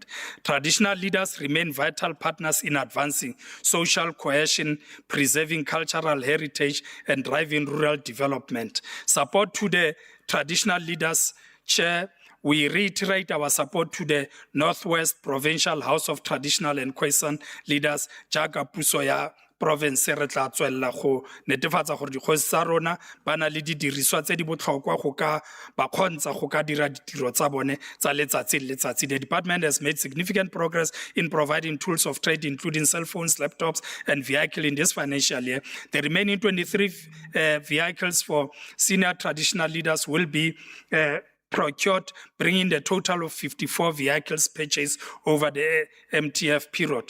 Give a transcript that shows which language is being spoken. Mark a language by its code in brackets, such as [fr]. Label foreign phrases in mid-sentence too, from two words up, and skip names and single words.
[en] Traditional leaders remain vital partners in advancing social cohesion, preserving cultural heritage, and driving rural development. Support to the traditional leaders, Chair, we reiterate our support to the Northwest Provincial House of Traditional and Khoisan Leaders, [tn] jaaka puso ya province re tla tswella go netefatsa gore dikgosi tsa rona ba na le didiriswa tse di botlhokwa go ka ba kgontsha go ka dira ditiro tsa bone tsa letsatsi le letsatsi. [en] The department has made significant progress in providing tools of trade, including cell phones, laptops, and vehicles in this financial year. The remaining 23 vehicles for senior traditional leaders will be procured, bringing the total of 54 vehicles purchased over the MTF period.